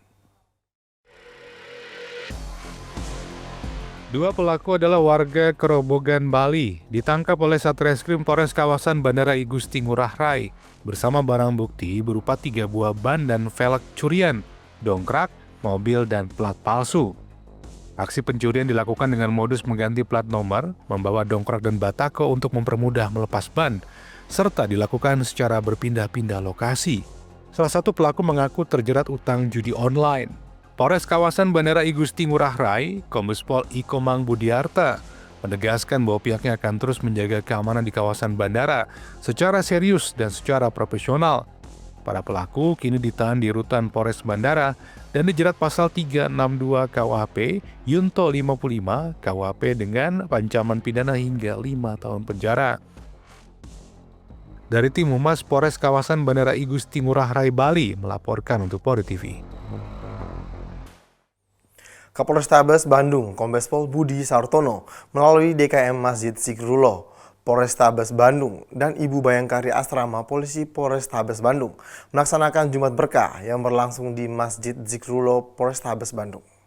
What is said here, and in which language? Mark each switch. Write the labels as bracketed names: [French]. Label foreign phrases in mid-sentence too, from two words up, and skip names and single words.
[Indonesian] Dua pelaku adalah warga Kerobogan, Bali, ditangkap oleh Satreskrim Polres kawasan Bandara I Gusti Ngurah Rai bersama barang bukti berupa 3 buah ban dan velg curian, dongkrak, mobil, dan plat palsu. Aksi pencurian dilakukan dengan modus mengganti plat nomor, membawa dongkrak dan batako untuk mempermudah melepas ban, serta dilakukan secara berpindah-pindah lokasi. Salah satu pelaku mengaku terjerat utang judi online. Polres kawasan Bandara I Gusti Ngurah Rai, Kombes Pol Ikomang Budiarta, menegaskan bahwa pihaknya akan terus menjaga keamanan di kawasan bandara secara serius dan secara profesional. Para pelaku kini ditahan di rutan Polres Bandara dan dijerat pasal 362 KUHP, Yunto 55 KUHP dengan ancaman pidana hingga 5 tahun penjara. Dari tim Humas Polres kawasan Bandara I Gusti Ngurah Rai, Bali melaporkan untuk Polri TV. Kapolrestabes Bandung, Kombes Pol Budi Sartono, melalui DKM Masjid Zikrullah, Polrestabes Bandung, dan Ibu Bayangkari Asrama Polisi Polrestabes Bandung melaksanakan Jumat Berkah yang berlangsung di Masjid Zikrullah Polrestabes Bandung.